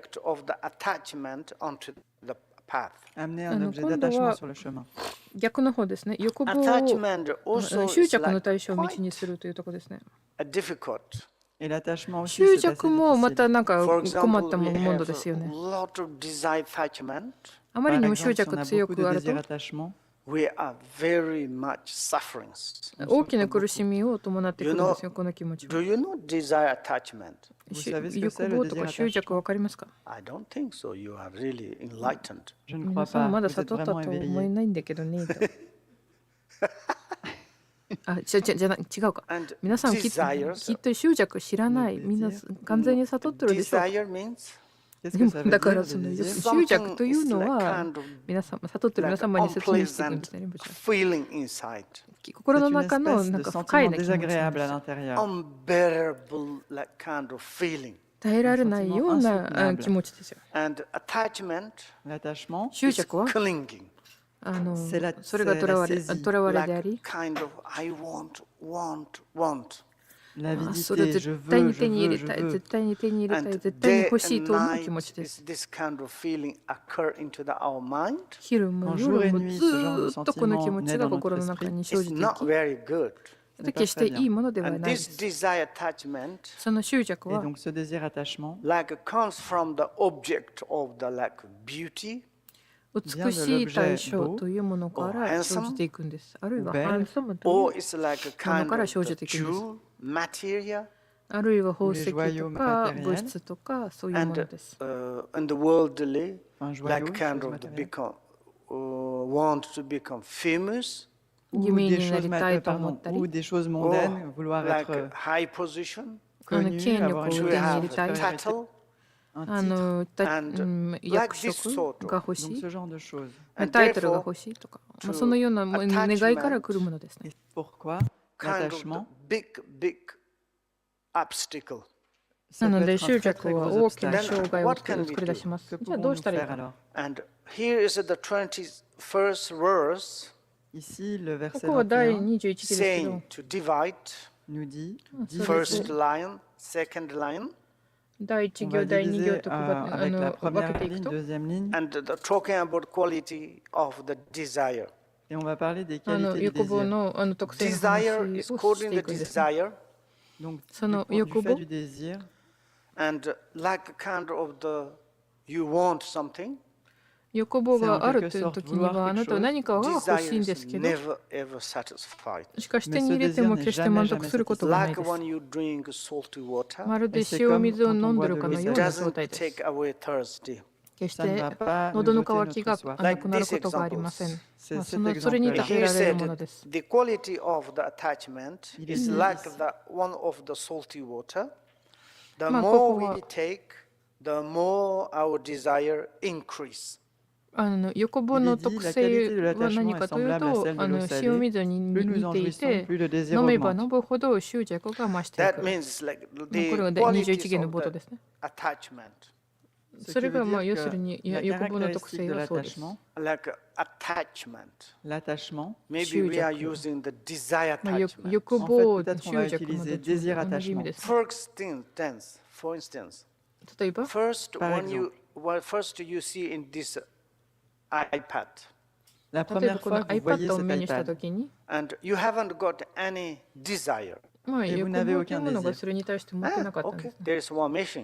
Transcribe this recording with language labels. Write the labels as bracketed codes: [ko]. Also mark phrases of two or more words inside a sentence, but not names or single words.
[en] of the attachment onto the path. [fr] Amener un objet d'attachement sur le chemin. [ja] 逆の方ですね。欲望を [en] Attachment also [ja] 執 [en] is [ja] 着の [en] like [ja] 対象を道 [en] quite [ja] にするというところですね。 [en] difficult [fr] Et l'attachement aussi, [ja] 執 [fr] c'est assez [ja] 着もま [fr] difficile. [ja] たなんか [en] For [ja] 困っ [en] example, [ja] た [en] we [ja] もの [en] have [ja] ですよ [en] a [ja] ね。 [en] lot of desire attachment. [ja] あまり [fr] Par [ja] にも執 [fr] exemple, si on [ja] 着 [fr] a [ja] 強 [fr] beaucoup [ja] く [fr] de [ja] あると [fr] désir attachement, [en] We are very much suffering. [ja] 大きな苦しみを伴ってくるんですよ、この気持ちは。 [en] Do you know desire attachment? [fr] vous savez ce que [ja] 欲 [fr] c'est le [ja] 望とか [fr] désir [ja] 執着 [fr] attachement? [ja] わかりますか？ [en] I don't think so. You are really enlightened. [fr] Je ne [ja] 皆 [fr] crois [ja] さん [fr] pas. [ja] まだ [fr] Vous êtes [ja] 悟ったと [fr] vraiment [ja] 思え [fr] éveillé. [ja] ないんだけどねと。違うか。 [en] And [ja] 皆さんきっ [en] desires. [ja] と執着知らない。みんな完全に悟ってるでしょう。 [en] Desire means [fr] Qu'est-ce que ça veut [ja] だから [fr] dire, [ja] そ [fr] le [ja] の [fr] désir? [ja] 執着というの [en] Something is like [ja] は [en] kind of [ja] 皆さん悟ってる皆 [en] like [ja] 様に説明していくん [en] unpleasant [ja] ですね。リンポチェ [en] feeling inside. [ja] 心 [fr] C'est [ja] の [fr] une [ja] 中の [fr] espèce [ja] なん [fr] de [ja] か不快 [fr] sentiment [ja] な気持ちなん [fr] désagréable [ja] で [fr] à [ja] すよ。 [fr] l'intérieur. [en] Unbearable like kind of feeling. [ja] 耐えられないような気持ちですよ。 [en] And attachment [fr] L'attachment, [ja] 執 [en] is [ja] 着は [en] clinging. [ja] それがとらわれであ [en] Like [ja] り、 [en] kind of I want. [ja] それを [fr] l'avidité, je [ja] 絶対に [fr] veux, [ja] 手に [fr] je [ja] 入 [fr] veux, [ja] れ [fr] je [ja] たい、 [fr] veux. [ja] 絶対に手に入れたい、 [en] And [ja] 絶対に [en] day [ja] 欲しい [en] and [ja] と思う気 [en] night [ja] 持ちで [en] is [ja] す。 [en] this kind of feeling occur into our mind. [ja] 昼も [fr] Quand jour [ja] 夜 [fr] et [ja] も [fr] nuit, [ja] ず [fr] ce genre de [ja] ーっとこの気 [fr] sentiment [ja] 持ち [fr] naît [ja] が [fr] dans notre [ja] 心の中 [fr] esprit. [ja] に生 [en] It's [ja] じてい [en] not [ja] き、 [en] very good. [ja] 決していいものでは [en] And [ja] ないで [en] this [ja] す。 [en] desire attachment [ja] その執着 [fr] Et [ja] は [fr] donc ce désir attachement [en] like comes from the object of the like beauty [ja] 美しい対象というものから生じていくんです。あるいはハンサムとい [en] or [ja] う [en] it's like a [ja] もの [en] kind [ja] から [en] of [ja] 生 [en] the [ja] じていくんです。 [en] jewel, material [ja] あるいは宝石 [fr] Les joyaux [ja] とか [fr] matériels [ja] 物質とかそういうも [en] and [ja] のです。 [en] and the worldly [fr] Un joyau, [en] like kind [fr] chose [en] of the [fr] matérielle. [en] become want to become famous, [fr] ou [ja] 有名 [fr] des [ja] にな [fr] choses [ja] りたいと思 [fr] pardon, [ja] ったり、 [fr] ou des choses [en] or [fr] mondaines, vouloir [en] like [fr] être [en] high position, [fr] connu, [ja] 権力 [fr] avoir [ja] を [fr] une [en] to [ja] 手に入 [en] have [ja] れたい、 [en] title, [fr] un titre, [ja] 役職が欲し [fr] donc [ja] い [fr] ce、genre de choses. [en] and [ja] タイトルが [en] therefore [ja] 欲しいとか、そのような願いから来るものですね。 [fr] Et pourquoi [en] kind of the [fr] l'attachement [en] big obstacle. [fr] ça [ja] な [fr] peut [ja] ので [fr] être un [ja] 執 [fr] très [ja] 着 [fr] très [ja] は [fr] gros [ja] 大きな [fr] obstacle. [ja] 障害を [en] What can we [ja] 作り出します。 [fr] Que [ja] じゃあどう [fr] pouvons-nous [ja] したらいい [fr] faire [ja] か。 [fr] alors? [en] And here is the 21st verse [fr] Ici, le [ja] こ [fr] verset [ja] こは第 21 21期ですけど [en] saying、to divide [fr] nous dit [en] first [fr] diviser [en] line, second line, [ja] 第1 [fr] on [ja] 行、 [fr] va [ja] 第2 [fr] diviser [ja] 行と分 [fr] avec la [ja] け [fr] première [ja] ていく [fr] ligne, [ja] と、 [fr] deuxième ligne, [en] and talking about quality of the desire. [fr] et on va parler des qualités du [ja] 欲望 [fr] désir. [ja] の特性の [en] Desire [ja] 話 [en] is [ja] を [en] called [ja] し [en] in [ja] てい [en] the [ja] くんですね。 [en] desire, [fr] Donc, Ça, du, non, du [ja] yokobo. [fr] fait du désir, [en] and like kind of the you want something, [ja] 欲望があるという時には、あなたは何かが欲し [en] desire [ja] いん [en] is [ja] ですけど、 [en] never ever satisfied. [ja] しかし手に入れても決して満足することがない [en] Like [ja] です。 [en] when you drink salty water, [ja] まるで塩水を飲んでるかの [en] it [ja] ような状 [en] doesn't [ja] 態です。 [en] take away thirsty. [ja] 決し [fr] ça ne [ja] て [fr] va pas nous [ja] 喉の [fr] ôter [ja] 渇き [fr] notre [ja] が [fr] soif. [ja] なくなることがありません。 [fr] C'est [ja] そ [fr] cet [ja] れに [fr] exemple-là. [ja] 例え [en] He [ja] られる [en] said [ja] ものです。 [en] the quality of the attachment [fr] Il [en] is [fr] dit [en] like [fr] ici. [en] the one of the salty water. The [ja] まあ、 [en] more [ja] ここは [en] we take, the more our desire increase. [ja] 欲望の特性は何かというと、塩水に [fr] Plus nous [ja] 似てい [fr] en jouissons, [ja] て、 [fr] plus le désir [ja] 飲めば [fr] augmente. [ja] 飲むほど執着が増してい [en] That [ja] く。 [en] means like [ja] こ [en] the [ja] れが21 [en] qualities [ja] 元の [en] of [ja] 冒頭 [en] the [ja] ですね。 [en] attachment, [ja] それがまあ [fr] Ce qui [ja] 要 [fr] veut [ja] する [fr] dire [ja] に [fr] que la [ja] 欲望の特 [fr] caractéristique [ja] 性 [fr] de [ja] はそうです。 [fr] l'attachement, [en] like attachment. [fr] l'attachement, [en] Maybe we are [ja] 執着。 [en] using the desire [ja] まあ [en] attachment. [ja] 欲 [fr] En [ja] 望、 [fr] fait, peut-être on va [ja] 執着も [fr] utiliser [ja] どっちも [fr] désir [ja] 同じ意味です。 [en] For instance, [ja] 例えば、 [en] first [fr] Par [en] first you see in this iPad, [fr] la [ja] 例えば [fr] première [ja] この [fr] fois que vous voyez [ja] iPad を [fr] cet [ja] 目にした [fr] iPad, [ja] ときに、 [en] and you haven't got any desire. [ja] まあ、 [fr] Et vous [ja] 欲 [fr] n'avez [ja] 望という [fr] aucun [ja] ものが [fr] désir. [ja] それに対して持ってなかったんで [en] Okay, [ja] すね。 [en] there is one machine.